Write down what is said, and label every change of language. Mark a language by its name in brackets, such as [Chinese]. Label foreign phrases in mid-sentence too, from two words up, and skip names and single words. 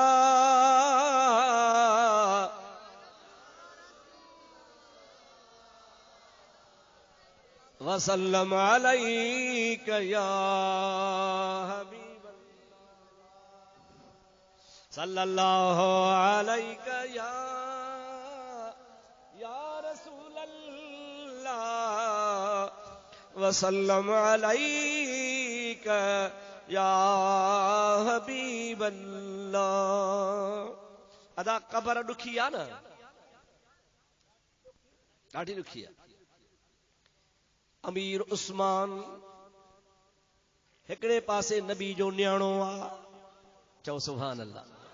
[Arabic] وسلم عليك يا حبيب صلى الله عليك يا رسول الله وسلم عليك يا حبيب الله. [Sindhi] अदा कबर दुखी आ न, ॾाढी दुखी आहे। अमीर उस्मान हिकड़े पासे नबी जो न्याणो आहे, चओ [Arabic] سبحان الله.